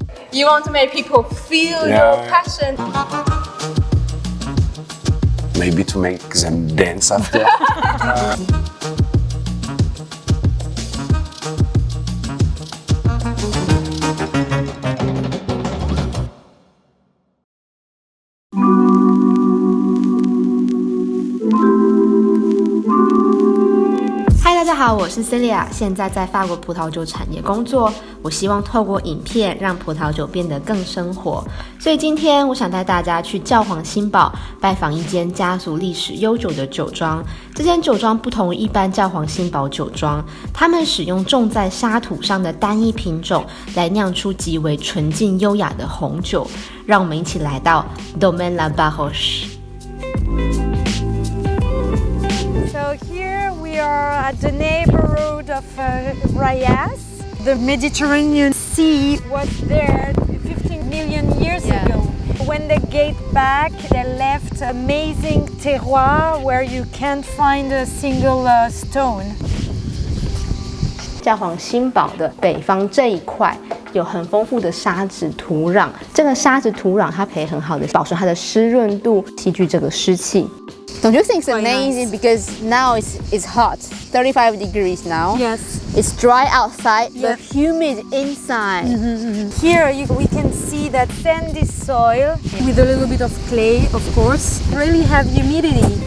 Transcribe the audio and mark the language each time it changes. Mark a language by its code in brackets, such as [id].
[en] You want to make people feel your passion. Maybe to make them dance after. [zh] Hi， 大家好，我是 Celia， 现在在法国葡萄酒产业工作。我希望透过影片让葡萄酒变得更生活，所以今天我想带大家去教皇新堡拜访一间家族历史悠久的酒庄。这间酒庄不同于一般教皇新堡酒庄，他们使用种在沙土上的单一品种来酿出极为纯净优雅的红酒。让我们一起来到 [en] Domaine la Barroche。So here we are at the neighborhood of Rayas. The Mediterranean Sea was there 15 million years ago. When they get back, they left amazing terroir where you can't find a single stone. [zh] 教皇新堡的北方这一块有很丰富的沙质土壤，这个沙质土壤它可以很好的保持它的湿润度，吸聚这个湿气。 [en] Don't you think it's amazing? Because now it's hot, 35 degrees now. Yes. It's dry outside, but humid inside. Here we can see that sandy soil with a little bit of clay, of course. Really have humidity.